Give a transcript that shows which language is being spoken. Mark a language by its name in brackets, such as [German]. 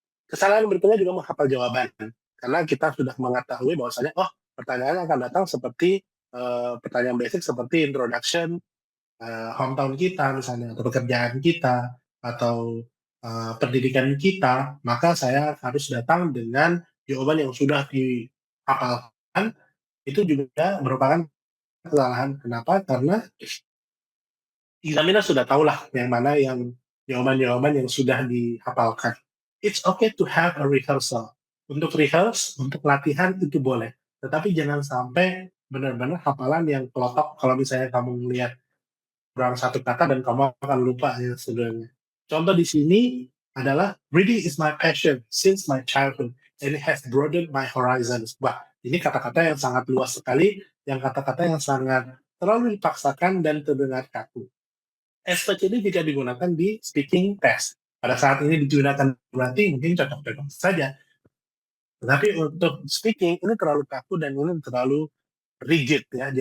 [Indonesian] Kesalahan berikutnya juga menghafal jawaban. Karena kita sudah mengetahui bahwasanya, oh pertanyaan akan datang seperti pertanyaan basic seperti introduction, hometown kita misalnya, atau pekerjaan kita, atau pendidikan kita, maka saya harus datang dengan jawaban yang sudah dihafalkan. Itu juga merupakan kesalahan. Kenapa? Karena examiner sudah tahulah yang mana yang jawaban-jawaban yang sudah dihafalkan. [English] It's okay to have a rehearsal. [Indonesian] Untuk rehearse, untuk latihan itu boleh. Tetapi jangan sampai benar-benar hafalan yang kelotok kalau misalnya kamu melihat kurang satu kata dan kamu akan lupa yang sebenarnya. Contoh di sini adalah [English] reading is my passion since my childhood and it has broadened my horizons. [Indonesian] Wah, ini kata-kata yang sangat luas sekali, yang kata-kata yang sangat terlalu dipaksakan dan terdengar kaku. Especially jika digunakan di speaking test. Pada saat ini digunakan berarti mungkin cocok-cocok saja. Tetapi untuk speaking ini terlalu kaku dan ini terlalu rigid ya.